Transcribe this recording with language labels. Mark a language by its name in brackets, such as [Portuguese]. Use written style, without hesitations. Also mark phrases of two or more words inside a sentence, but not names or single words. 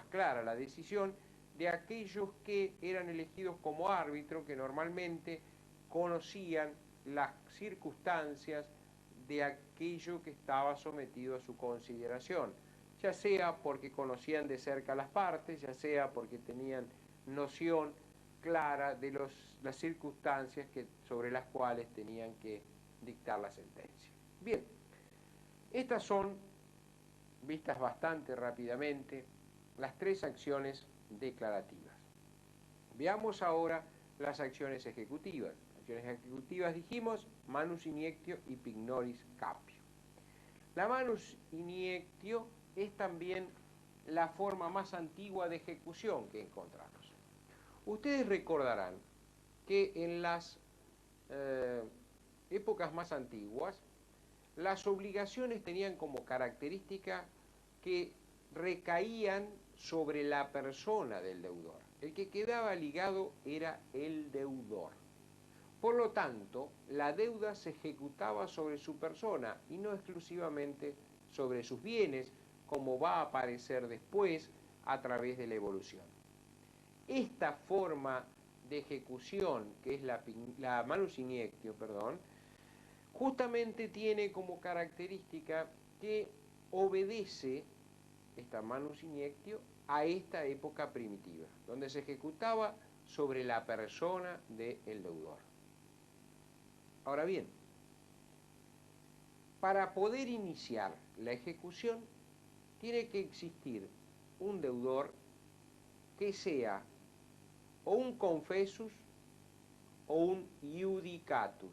[Spanish] clara la decisión de aquellos que eran elegidos como árbitro, que normalmente conocían las circunstancias de aquello que estaba sometido a su consideración, ya sea porque conocían de cerca las partes, ya sea porque tenían noción clara de las circunstancias sobre las cuales tenían que dictar la sentencia. Bien, estas son, vistas bastante rápidamente, las tres acciones declarativas. Veamos ahora las acciones ejecutivas. Acciones ejecutivas dijimos [Latin] manus iniectio [Spanish] y [Latin] pignoris capio. [Spanish] La manus iniectio es también la forma más antigua de ejecución que encontramos. Ustedes recordarán que en las épocas más antiguas las obligaciones tenían como característica que recaían sobre la persona del deudor. El que quedaba ligado era el deudor. Por lo tanto, la deuda se ejecutaba sobre su persona y no exclusivamente sobre sus bienes, como va a aparecer después a través de la evolución. Esta forma de ejecución, que es la [Latin] manus iniectio, [Spanish] justamente tiene como característica que obedece esta [Latin] manus iniectio [Spanish] a esta época primitiva, donde se ejecutaba sobre la persona del deudor. Ahora bien, para poder iniciar la ejecución, tiene que existir un deudor que sea o un confessus o un iudicatus.